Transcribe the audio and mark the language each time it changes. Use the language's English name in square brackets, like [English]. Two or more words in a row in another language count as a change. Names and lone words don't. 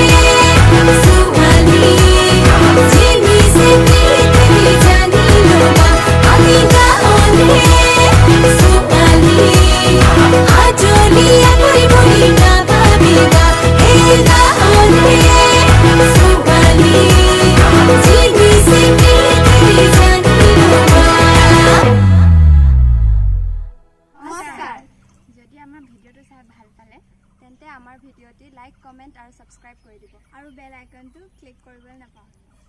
[Assamese] সুয়ালি যিনি সে পৃথিবী জানিল না আমি গাওরে সুয়ালি আজরিয়া করি বলি না ভাবিবা হে গাওরে সুয়ালি যিনি সে পৃথিবী জানিল না। নমস্কাৰ যদি আমাৰ ভিডিঅ'টো চাই ভাল পালে তেন্তে আমাৰ ভিডিঅ'টি [English] like comment [Assamese] আৰু ছাবস্ক্ৰাইব কৰি দিব আৰু [English] bell icon [Assamese] ক্লিক কৰিবলৈ নাপাহৰিব।